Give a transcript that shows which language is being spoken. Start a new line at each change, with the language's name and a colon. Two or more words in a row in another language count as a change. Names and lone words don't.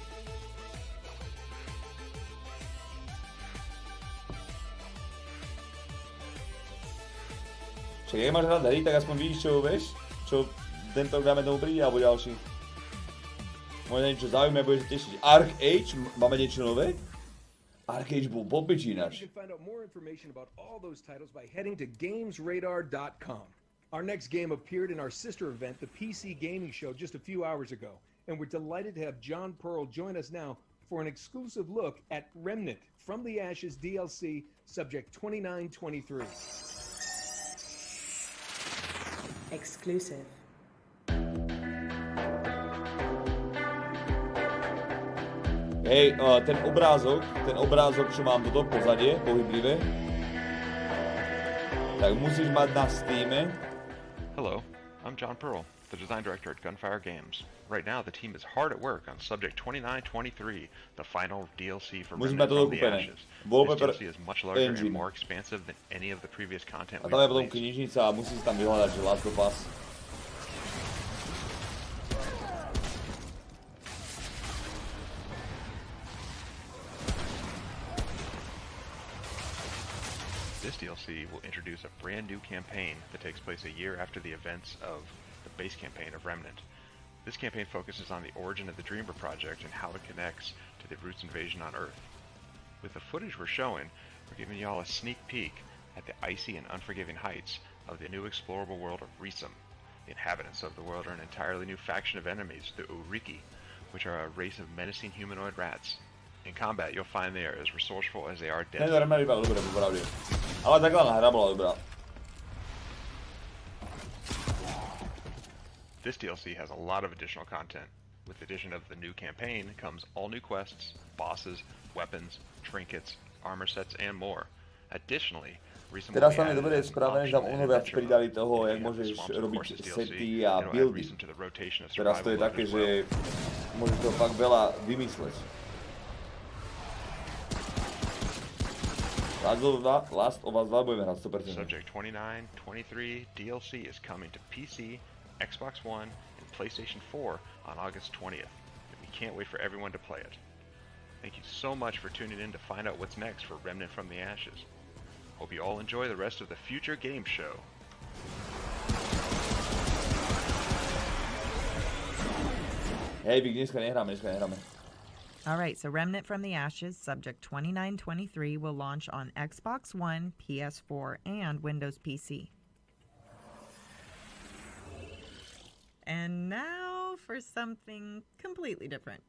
Slovak: Však jak máš rád hry, tak aspoň vidíš, čo vieš, čo tento rok dáme tomu príde, alebo ďalší. Možno niečo zaujímavé, budeš sa tešiť. Arc Age, máme niečo nové? Arcade bol popič ináč.
English: You can find out more information about all those titles by heading to gamesradar.com. Our next game appeared in our sister event, the PC Gaming Show, just a few hours ago, and we're delighted to have John Pearl join us now for an exclusive look at Remnant From the Ashes DLC, Subject 2923. Exclusive.
Slovak: Hej, ten obrázok, čo mám toto pozadie, pohyblivé, tak musíš mať na Steame.
English: Hello, I'm John Pearl, the design director at Gunfire Games. Right now, the team is hard at work on Subject 2923, the final DLC for Remnant From the Ashes. This DLC is much larger and more expansive than any of the previous content we've released.
Slovak: A tam je potom
English: released.
Slovak: knižnica a musí si tam vyhľadať, že Last of Us.
English: This DLC will introduce a brand new campaign that takes place a year after the events of the base campaign of Remnant. This campaign focuses on the origin of the Dreamer project and how it connects to the Roots invasion on Earth. With the footage we're showing, we're giving y'all a sneak peek at the icy and unforgiving heights of the new explorable world of Resum. The inhabitants of the world are an entirely new faction of enemies, the Uriki, which are a race of menacing humanoid rats. In combat, you'll find they are as resourceful as they are deadly.
Slovak: Ale takhle hra bola dobrá.
English: This DLC has a lot of additional content. With the addition of the new campaign comes all new quests, bosses, weapons, trinkets, armor sets, and more. Additionally, recently
Slovak: Teraz tam je dobre spravené, že tam ono viac pridali toho, jak môžeš robiť sety a buildy. Teraz to je také, že môžeš toho fakt veľa vymysleť. Last of Us 2 budeme hrať 100%.
English: Subject 2923 DLC is coming to PC, Xbox One, and PlayStation 4 on August 20th. And we can't wait for everyone to play it. Thank you so much for tuning in to find out what's next for Remnant from the Ashes. Hope you all enjoy the rest of the future game show.
Slovak: Hej, Vik, dneska nehráme.
English: All right, so Remnant from the Ashes, Subject 2923, will launch on Xbox One, PS4, and Windows PC. And now for something completely different.